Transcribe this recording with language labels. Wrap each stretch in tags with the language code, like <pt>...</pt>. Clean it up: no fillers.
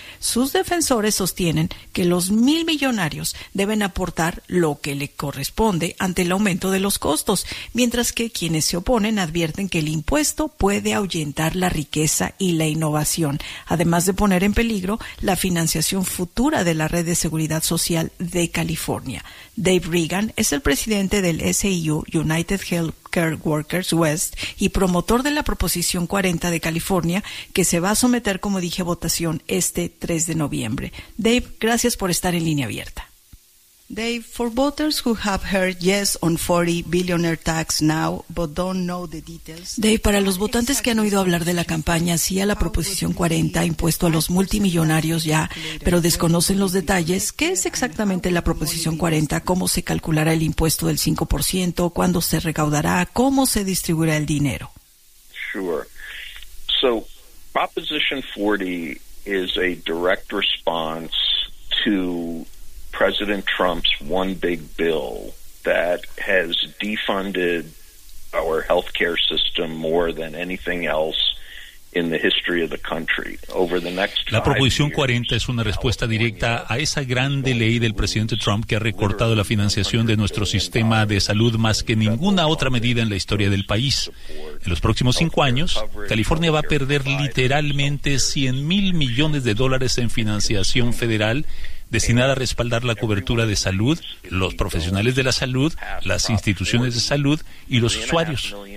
<es>Sus defensores sostienen que los 1,000 millonarios deben aportar lo que le corresponde ante el aumento de los costos, mientras que quienes se oponen advierten que el impuesto puede ahuyentar la riqueza y la innovación, además de poner en peligro la financiación futura de la red de seguridad social de California. Dave Regan es el presidente del SEIU, United Healthcare Workers West, y promotor de la Proposición 40 de California, que se va a someter, como dije, a votación este 3 de noviembre. Dave, gracias por estar en Línea Abierta.</es> <en>Dave, for voters who have heard yes on 40 billionaire tax now, but don't know the details.</en> <es>Dave, para los votantes que han oído hablar de la campaña, sí a la Proposición 40, impuesto a los multimillonarios ya, pero desconocen los detalles, ¿qué es exactamente la Proposición 40? ¿Cómo se calculará el impuesto del 5%? ¿Cuándo se recaudará? ¿Cómo se distribuirá el dinero?</es> <en>Sure. So, Proposition 40 is a direct response to President Trump's one big bill that has defunded our healthcare system more than anything else in the history of the country. Over the next 5 years,</en> <es>la Proposición 40 es una respuesta directa a esa grande ley del presidente Trump que ha recortado la financiación de nuestro sistema de salud más que ninguna otra medida en la historia del país. En los próximos 5 años, California va a perder literalmente 100,000 millones de dólares en financiación federal destinada a respaldar la cobertura de salud, los profesionales de la salud, las instituciones de salud y los usuarios.</es>